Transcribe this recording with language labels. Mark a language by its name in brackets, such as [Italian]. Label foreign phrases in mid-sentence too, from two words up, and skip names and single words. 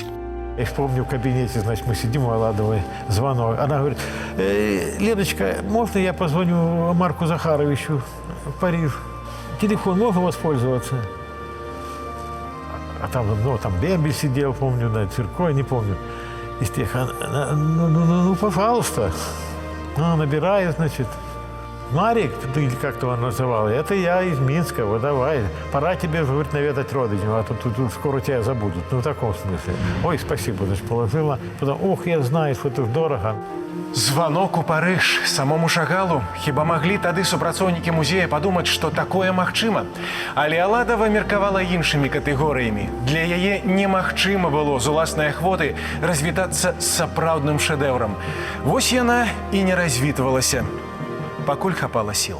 [Russian] Я помню, в кабинете, значит, мы сидим у Аладовой, звонок. Она говорит, Леночка, можно я позвоню Марку Захаровичу в Париж? Телефон можно воспользоваться? А там, ну, там Бембель сидел, помню, на Цирко, не помню. Из тех, ну, пожалуйста. Набирает, значит. Марик, или как-то он называл, это я из Минска, вот давай. Пора тебе, говорит, наведать родичей, а тут скоро тебя забудут. Ну, в таком смысле. Ой, спасибо, значит, положила. Потом, ох, я знаю, что это дорого. [Belarusian] Званок у Парыж самому Шагалу. Хіба маглі тады супрацоўнікі музея падумаць, што такое магчыма. Але Аладава меркавала іншымі катэгорыямі. Для яе немагчыма было з уласнай ахвоты развітацца з сапраўдным шэдэўрам. Вось яна і не развітвалася, пакуль хапала сіл.